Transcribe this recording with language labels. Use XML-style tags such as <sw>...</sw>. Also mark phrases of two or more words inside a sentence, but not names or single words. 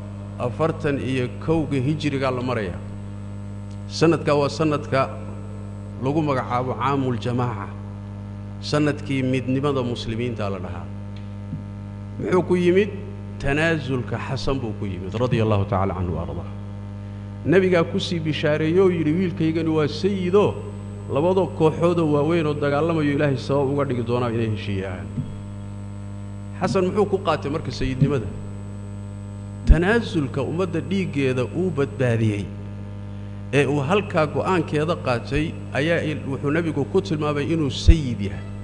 <so>41 hijriga la maraya sanadka waa sanadka lagu magacaabo caamul jamaaca sanadkii midnimada muslimiinta la dhahaa muxuu ku yimid tanaasulka xasan buu ku yimid</so> <ar>رضي الله تعالى عنه</ar> <so>arda nabiga ku sii bishaareeyo yiri wiilkaygani waa sayido labada kooxood oo waaweyn oo dagaalamayo ilaahay sabab uga dhigi doona inay heshiiyaan xasan muxuu ku qaatay marka sayidnimada tanaasulka ummadda dhiigeeda uu badbaadiyay ee uu halka go'aankeeda qaatay ayaa wuxuu nabigu ku tilmaamay inuu sayid yahay</so>